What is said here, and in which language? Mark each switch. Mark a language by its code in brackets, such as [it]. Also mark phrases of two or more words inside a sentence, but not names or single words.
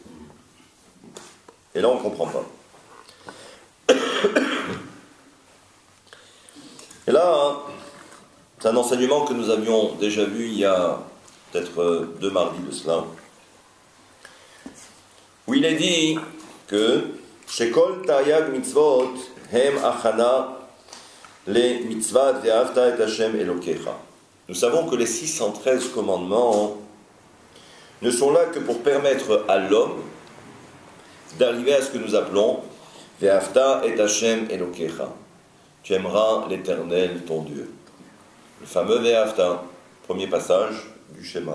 [fr] Et là, on ne comprend pas. Et là, c'est un enseignement que nous avions déjà vu il y a peut-être 2 mardis de cela, où il est dit que [he] שכל תרי"ג מצוות הם הכנה למצוות ואהבת את ה' אלוקיך. [fr] Nous savons que les 613 commandements ne sont là que pour permettre à l'homme d'arriver à ce que nous appelons [he] ואהבת את ה' אלוקיך. [fr] Tu aimeras l'Éternel ton Dieu. Le fameux Ve'avta, premier passage du schéma.